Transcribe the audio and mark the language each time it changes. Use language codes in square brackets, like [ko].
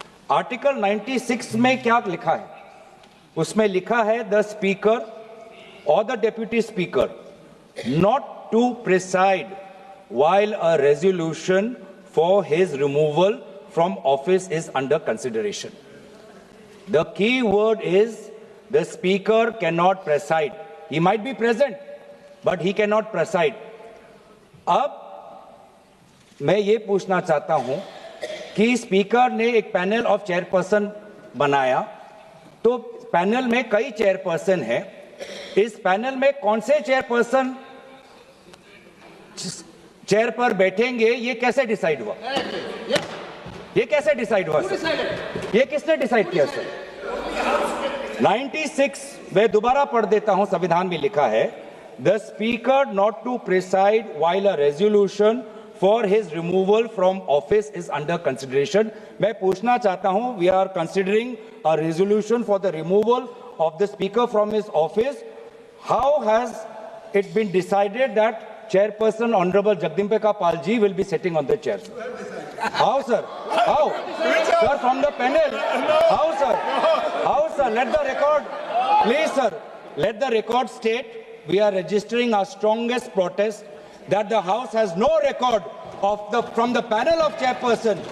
[hi] Article 96 में क्या लिखा है? [en] उसमें लिखा है द स्पीकर [hi] और [en] The deputy speaker not to preside while a resolution for his removal from office is under consideration. The key word is the speaker cannot preside. He might be present, but he cannot preside. [hi] अब मैं ये पूछना चाहता हूं कि speaker ने एक panel of chairperson बनाया, तो पैनल में कई चेयरपर्सन हैं। इस पैनल में कौन से चेयरपर्सन चेयर पर बैठेंगे, ये कैसे डिसाइड हुआ? ये कैसे डिसाइड हुआ सर? ये किसने डिसाइड किया सर? 96 मैं दोबारा पढ़ देता हूं, संविधान में लिखा है [en] The speaker not to preside while a resolution for his removal from office is under consideration. [hi] मैं पूछना चाहता हूं, [en] We are considering a resolution for the removal of the speaker from his office. How has it been decided that Chairperson Honorable Jagdimbeka Pal ji will be sitting on the chair? How, sir? How? Sir, from the panel. How, sir? How, sir? Let the record, please, sir. Let the record state we are registering our strongest protest that the House has no record of from the panel of chairperson.